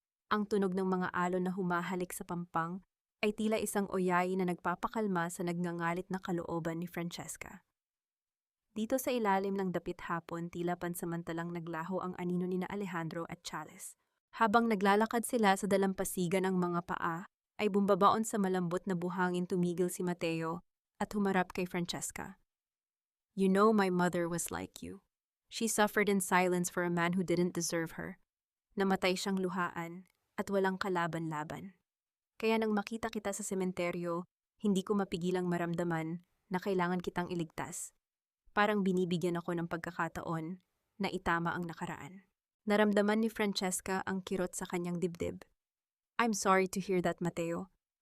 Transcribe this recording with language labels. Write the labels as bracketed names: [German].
[Filipino] Ang tunog ng mga alon na humahalik sa pampang ay tila isang oyayi na nagpapakalma sa nagngangalit na kalooban ni Francesca. Dito sa ilalim ng dapit hapon, tila pansamantalang naglaho ang anino ni na Alejandro at Chalice. Habang naglalakad sila sa dalampasigan ng mga paa, ay bumbabaon sa malambot na buhangin tumigil si Mateo at humarap kay Francesca. [English] You know my mother was like you. She suffered in silence for a man who didn't deserve her. [Filipino] Namatay siyang luhaan at walang kalaban-laban. Kaya nang makita kita sa sementeryo, hindi ko mapigilang maramdaman na kailangan kitang iligtas. Parang binibigyan ako ng pagkakataon na itama ang nakaraan. Naramdaman ni Francesca ang kirot sa kanyang dibdib. [English] I'm sorry to hear that, Mateo.